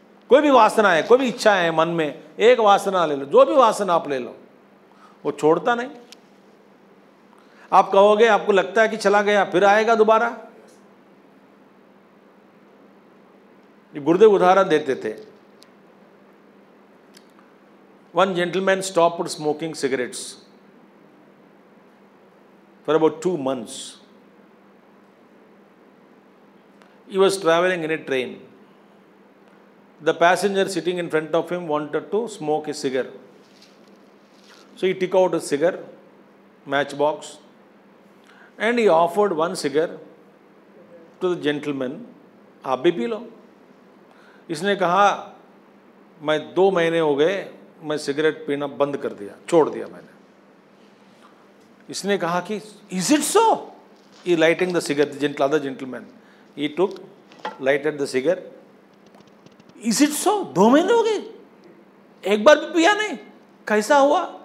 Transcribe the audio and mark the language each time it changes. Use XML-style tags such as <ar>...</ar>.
<hi>कोई भी वासना है, कोई भी इच्छा है मन में, एक वासना ले लो, जो भी वासना आप ले लो, वो छोड़ता नहीं। आप कहोगे, आपको लगता है कि चला गया, फिर आएगा दोबारा। ये गुरुदेव उदाहरण देते थे।</hi> <en>One gentleman stopped smoking cigarettes for about 2 months. He was traveling in a train. The passenger sitting in front of him wanted to smoke a cigar. So he took out a cigar, matchbox, and he offered one cigar to the gentleman.</en> <hi>आप भी P low. इसने कहा, मैं 2 महीने हो गए, मैं cigarette पीना बंद कर दिया, छोड़ दिया मैंने। इसने कहा कि</hi> <en>is it so, he lighting the cigar, other gentleman, he took lighted the cigar, is it so,</en> <hi>2 महीने हो गए, एक बार भी पिया नहीं, कैसा हुआ?</hi>